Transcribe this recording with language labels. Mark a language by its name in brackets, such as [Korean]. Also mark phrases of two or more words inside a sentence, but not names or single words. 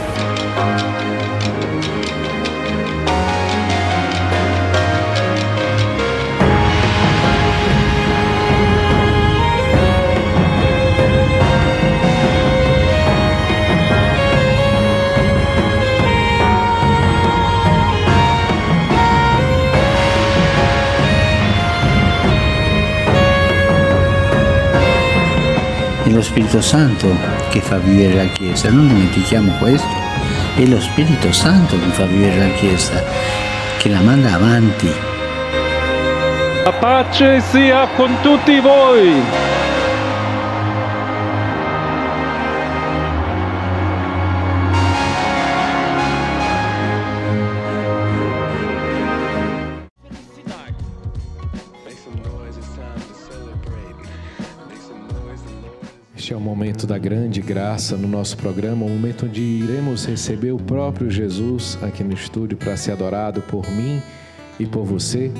[Italian] È lo Spirito Santo che fa vivere la Chiesa, non dimentichiamo questo. È lo Spirito Santo che fa vivere la Chiesa, che la manda avanti. La pace sia con tutti voi. [Portuguese] Este é o momento da grande graça no nosso programa, um momento onde iremos receber o próprio Jesus aqui no estúdio para ser adorado por mim e por você.